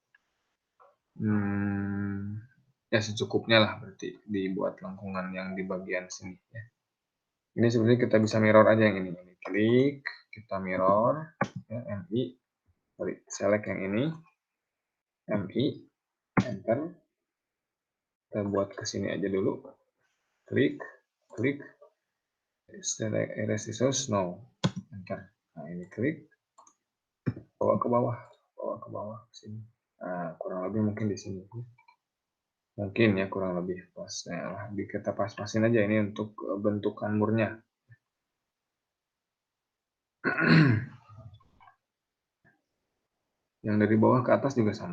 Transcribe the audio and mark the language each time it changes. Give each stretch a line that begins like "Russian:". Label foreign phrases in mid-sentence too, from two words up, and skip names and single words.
Indonesian: Ya secukupnya lah berarti dibuat lengkungan yang di bagian sini ya. Ini sebenarnya kita bisa mirror aja yang ini. Klik, kita mirror ya, MI, select yang ini, MI, enter. Kita buat ke sini aja dulu. Klik,
English: select erase resource, no, enter.
Indonesian: Nah ini klik, bawa ke bawah ke sini. Nah kurang lebih mungkin di sini. Mungkin ya kurang lebih pas. Nah, kita pas-pasin aja ini untuk bentukan murnya. Yang dari bawah ke atas juga sama.